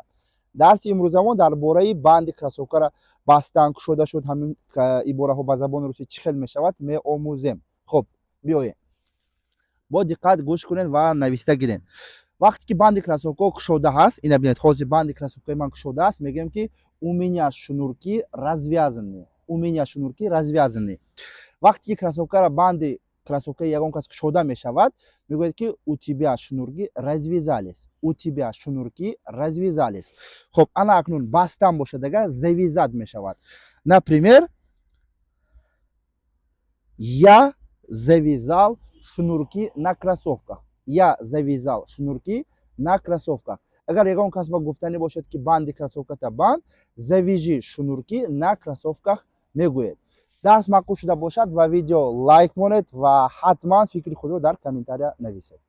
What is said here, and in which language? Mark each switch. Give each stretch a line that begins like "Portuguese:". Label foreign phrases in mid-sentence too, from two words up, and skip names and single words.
Tajik: Дарси имрӯзамон дар бораи банди кроссовкаро бастан, кушода шуд, ҳамин ибораҳо ба забони русӣ чӣ хел мешавад меомӯзем. Хуб, биёед. Бо диққат гӯш кунед ва нависта гиред. Вақте ки банди кроссовка кушода ҳаст, ина бинед, ҳозир банди кроссовкаи ман кушода аст, мегӯем ки
Russian: у меня шнурки развязаны. У меня шнурки развязаны.
Tajik: Вақте ки кроссовкаро банди кроссовкаи ягон кас кушода мешавад, мегӯед ки
Russian: у тебя шнурки развязались. У тебя шнурки развязались.
Tajik: Хуб, ана акнун бастан бошад агар завязать мешавад.
Russian: Например, я завязал шнурки на кроссовках. Я завязал шнурки на кроссовках.
Tajik: Агар ягон кас ба гуфтанӣ бошад ки банди кроссовката банд,
Russian: завяжи шнурки на кроссовках
Tajik: мегӯед. Дарс маъқул шуда бошад ва видео лайк монед ва ҳатман фикри худро дар комментария нависед.